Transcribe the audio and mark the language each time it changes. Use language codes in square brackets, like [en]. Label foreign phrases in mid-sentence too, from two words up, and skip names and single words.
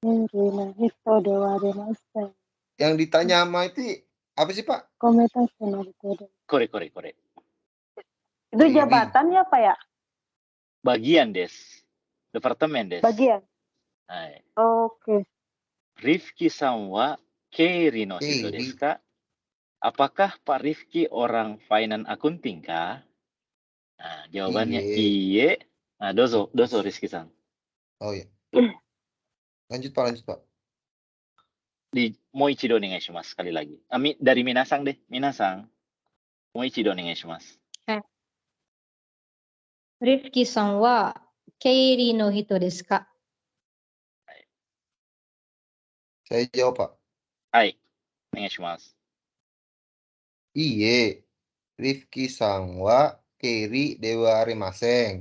[id] Yang ditanya sama itu apa sih Pak? Kore. Itu jabatan ya Pak ya? Bagian des. Departemen des. Bagian. Hai. Oke. [ja] Rifki-san wa Keri no hito desu ka? [id] Apakah Pak Rifki orang [en] finance accounting [id] kah? Jawabannya iye. Dozo Rizky-san. Oh ya. Lanjut Pak. [ja] Moichido onegaishimasu [id] sekali lagi. Dari Minasan deh. Minasan. [ja] Moichido onegaishimasu. Rifki-san wa Keiri no hito desu ka? [id] Saya jawab, Pak. [ja] Hai, onegaishimasu. Iye, Rifki sang wa Keiri dewa arimaseng.